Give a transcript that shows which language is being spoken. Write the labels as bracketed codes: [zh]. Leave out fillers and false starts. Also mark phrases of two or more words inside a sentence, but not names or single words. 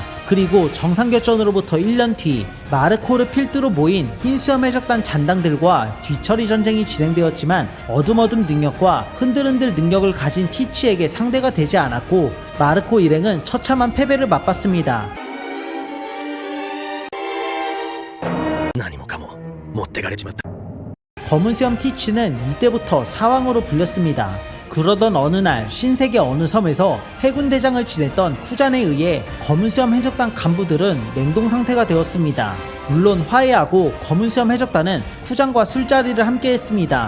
[ko] 그리고 정상결전으로부터 1년 뒤 마르코르 필두로 모인 흰수염 해적단 잔당들과 뒤처리 전쟁이 진행되었지만 어둠어둠 능력과 흔들흔들 능력을 가진 티치에게 상대가 되지 않았고 마르코 일행은 처참한 패배를 맛봤습니다. [ja] 何もかも持ってかれちまった。 [ko] 검은수염 티치는 이때부터 사왕으로 불렸습니다. 그러던 어느 날 신세계 어느 섬에서 해군 대장을 지냈던 쿠잔에 의해 검은수염 해적단 간부들은 냉동 상태가 되었습니다. 물론 화해하고 검은수염 해적단은 쿠잔과 술자리를 함께 했습니다.